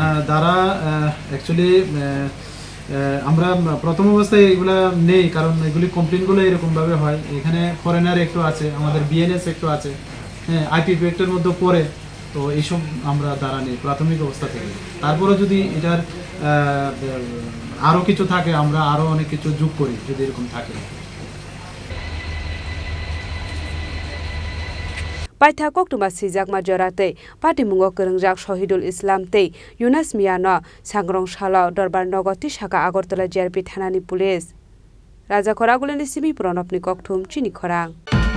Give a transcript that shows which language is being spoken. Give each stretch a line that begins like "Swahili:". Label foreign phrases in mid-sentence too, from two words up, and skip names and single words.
Bangla: দ্বারা অ্যাকচুয়ালি আমরা প্রথম অবস্থায় এগুলা নেই, কারণ এগুলি কমপ্লেনগুলো এরকমভাবে হয়। এখানে ফরেনার একটু আছে, আমাদের বিএনএস একটু আছে, হ্যাঁ, আইপিপি একটার মধ্যে পড়ে। তো এইসব আমরা দ্বারা নেই প্রাথমিক অবস্থা থেকে। তারপরে যদি এটার আরও কিছু থাকে, আমরা আরও অনেক কিছু যোগ করি যদি এরকম থাকে।
Kok Borok: Paitha koktuma sijak majorate pati mungo kerengjak Shahidul Islam tei Yunus Miano Srangsalo Dorbar Nogoti Shaka Agartala GRP Thanani Police Raja Khoraguleni Simi Pronopni Kokthum Chini Khorang